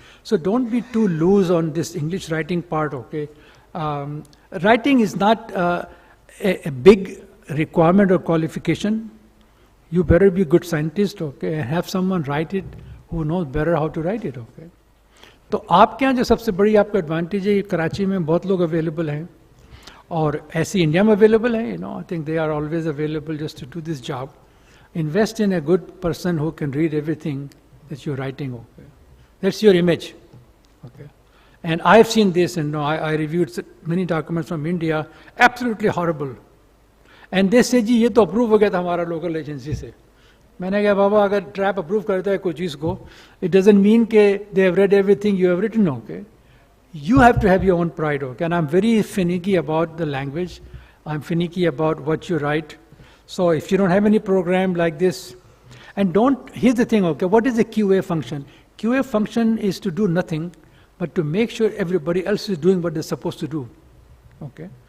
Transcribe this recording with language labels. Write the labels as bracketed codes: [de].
[en] So don't be too loose on this English writing part, okay. Writing is not a big requirement or qualification. You better be a good scientist, okay, and have someone write it who knows better how to write it, okay. [hi] तो आपके यहाँ जो सबसे बड़ी आपका advantage है, कराची में बहुत लोग अवेलेबल हैं और ऐसे इंडिया में अवेलेबल है, [en] I think they are always available just to do this job. Invest in a good person who can read everything that you're writing, okay. That's your image, okay. And I've seen this, and I reviewed many documents from India, absolutely horrible. And they say, [hi] जी ये तो approve हो गया था हमारा local agency से. मैंने कहा बाबा अगर ट्रैप अप्रूव करता है कोई चीज़ को, [en] it doesn't mean [hi] कि [en] they have read everything you have written, okay? You have to have your own pride, okay? And I'm very finicky about the language. I'm finicky about what you write. So if you don't have any program like this, and here's the thing, okay, what is the QA function? QA function is to do nothing, but to make sure everybody else is doing what they're supposed to do, okay?